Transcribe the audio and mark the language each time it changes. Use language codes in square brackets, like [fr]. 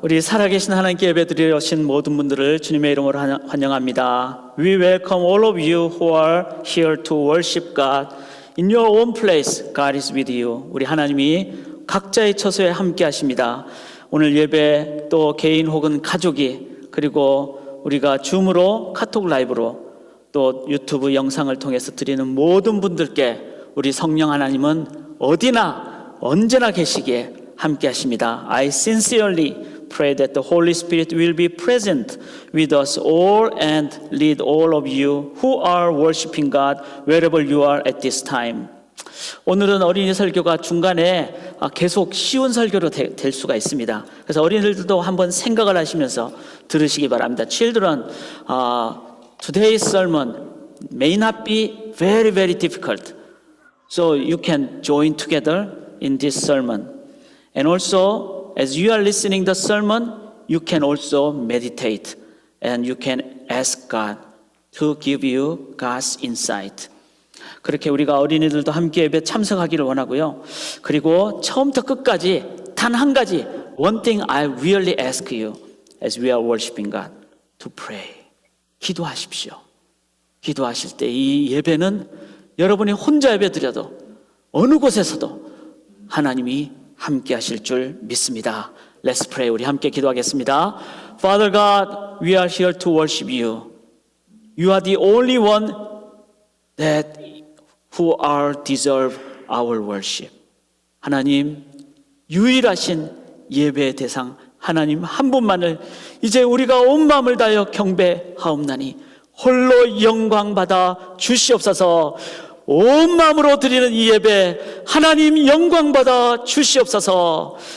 [ko] 우리 살아계신 하나님께 예배드리러 오신 모든 분들을 주님의 이름으로 환영합니다. [en] We welcome all of you who are here to worship God. In your own place, God is with you. [ko] 우리 하나님이 각자의 처소에 함께 하십니다. 오늘 예배 또 개인 혹은 가족이 그리고 우리가 줌으로 카톡 라이브로 또 유튜브 영상을 통해서 드리는 모든 분들께 우리 성령 하나님은 어디나 언제나 계시기에 함께 하십니다. [en] I sincerely pray that the Holy Spirit will be present with us all and lead all of you who are worshiping God wherever you are at this time. [ko] 오늘은 어린이 설교가 중간에 계속 쉬운 설교로 될 수가 있습니다. 그래서 어린이들도 한번 생각을 하시면서 들으시기 바랍니다. [en] Children, today's sermon may not be very, very difficult. So you can join together in this sermon. And also, as you are listening the sermon, you can also meditate and you can ask God to give you God's insight. [ko] 그렇게 우리가 어린이들도 함께 예배 참석하기를 원하고요. 그리고 처음부터 끝까지 단 한 가지, [en] one thing I really ask you as we are worshiping God, to pray. [ko] 기도하십시오. 기도하실 때 이 예배는 여러분이 혼자 예배 드려도 어느 곳에서도 하나님이 함께 하실 줄 믿습니다. [en] Let's pray. [ko] 우리 함께 기도하겠습니다. [en] Father God, we are here to worship you. You are the only one that who are deserve our worship. [ko] 하나님, 유일하신 예배의 대상 하나님 한 분만을 이제 우리가 온 마음을 다하여 경배하옵나니 홀로 영광 받아 주시옵소서. 온 마음으로 드리는 이 예배 하나님 영광 받아 주시옵소서.